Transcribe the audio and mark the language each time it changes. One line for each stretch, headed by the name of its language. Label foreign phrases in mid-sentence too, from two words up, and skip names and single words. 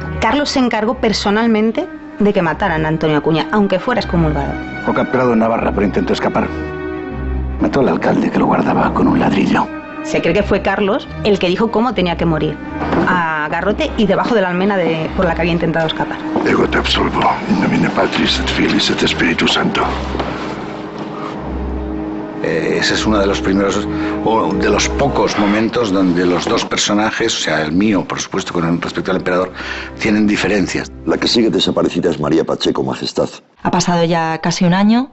Spanish: Carlos se encargó personalmente de que mataran a Antonio Acuña, aunque fuera excomulgado. Fue capturado en Navarra, pero intentó escapar. Mató al alcalde que lo guardaba con un ladrillo. Se cree que fue Carlos el que dijo cómo tenía que morir. A garrote y debajo de la almena por la que había intentado escapar.
Latin: Ego te absolvo, in nomine Patris et Filis et Spiritus Santo.
Spanish: Ese es uno de los primeros, o de los pocos momentos donde los dos personajes, o sea, el mío, por supuesto, con respecto al emperador, tienen diferencias. La que sigue desaparecida es María Pacheco, majestad. Ha pasado ya casi un año.